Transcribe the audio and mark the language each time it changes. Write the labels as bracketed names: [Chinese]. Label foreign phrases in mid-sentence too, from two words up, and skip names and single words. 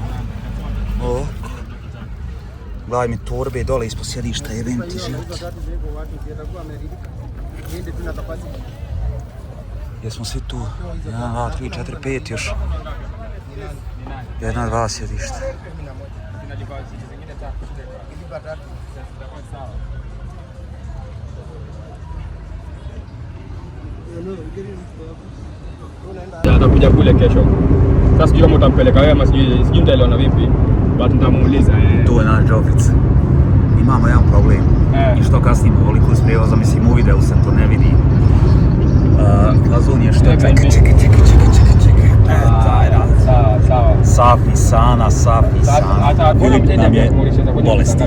[Bosnian] Ovo. Gledaj mi torbe dole ispod sjedišta, jebem ti život. Jesmo svi tu? 1, 2, 3, 4, 5 još. 1, 2 sjedišta. [Swahili] Atakuja kule kesho. Sasa sijui kama utampeleka wewe ama sijui nitaelewana vipi. Watu nitamuuliza. [Bosnian] Tu je naš Džofica. Imamo jedan problem. I što kasnimo ovoliko s prijevozom, mislim u videu se to ne vidi. Fazon je što... Čekaj. Taj rad. [Swahili] Safi Sana. [Bosnian] Filip nam je bolestan.